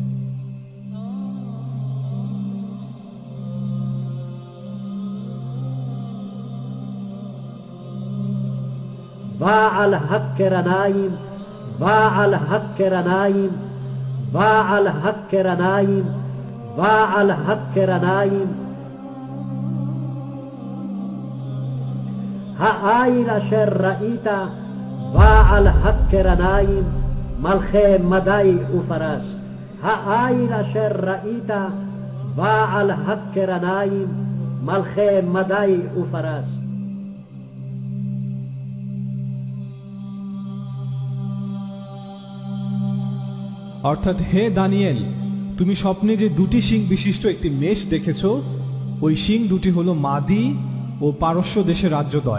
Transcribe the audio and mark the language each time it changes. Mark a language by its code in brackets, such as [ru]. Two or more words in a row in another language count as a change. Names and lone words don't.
[he] בעל הקרניים, בעל הקרניים, בעל הקרניים, בעל הקרניים. האיל אשר ראית בעל הקרניים מלכי מדי ופרס. האיל אשר ראית בעל הקרניים מלכי מדי ופרס. [bn] অর্থাৎ হে দানিয়েল, তুমি স্বপ্নে যে 2টি শিং বিশিষ্ট একটি মেষ দেখেছ, ওই শিং দুটি হলো মাদি ও পারস্য দেশের রাজ্যদ্বয়।